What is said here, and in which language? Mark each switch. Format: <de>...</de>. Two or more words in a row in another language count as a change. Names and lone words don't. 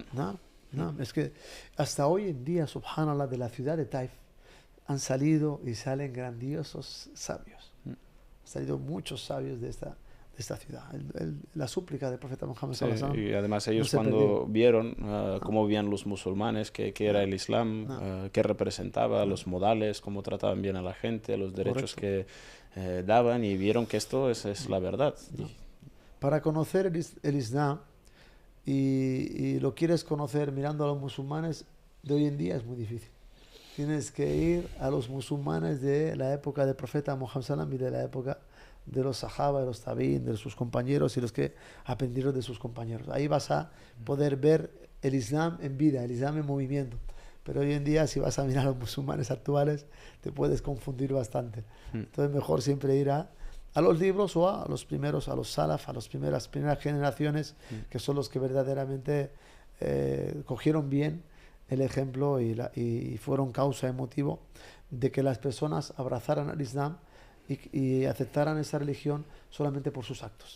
<es>No, es que hasta hoy en día, subhanallah, de la ciudad de Taif han salido y salen grandiosos sabios. Han salido muchos sabios de esta ciudad. La súplica del profeta Muhammad</es> <ar>صلى الله عليه وسلم.</ar> <es>Y además ellos cuando vieron cómo vivían los musulmanes, qué era el Islam, qué representaba, los modales, cómo trataban bien a la gente, los derechos que daban, y vieron que esto es la verdad. Para conocer el Islam, y lo quieres conocer mirando a los musulmanes de hoy en día, es muy difícil. Tienes que ir a los musulmanes de la época del profeta Muhammad</es> <ar>صلى الله عليه وسلم</ar> <es>y de la época de los sahaba, de los tabi'in, de sus compañeros y los que aprendieron de sus compañeros. Ahí vas a poder ver el Islam en vida, el Islam en movimiento. Pero hoy en día, si vas a mirar a los musulmanes actuales, te puedes confundir bastante. Entonces, mejor siempre ir a los libros o a los primeros, a los salaf, a las primeras generaciones, que son los que verdaderamente cogieron bien el ejemplo y fueron causa y motivo de que las personas abrazaran al Islam y aceptaran esa religión solamente por sus actos.</es>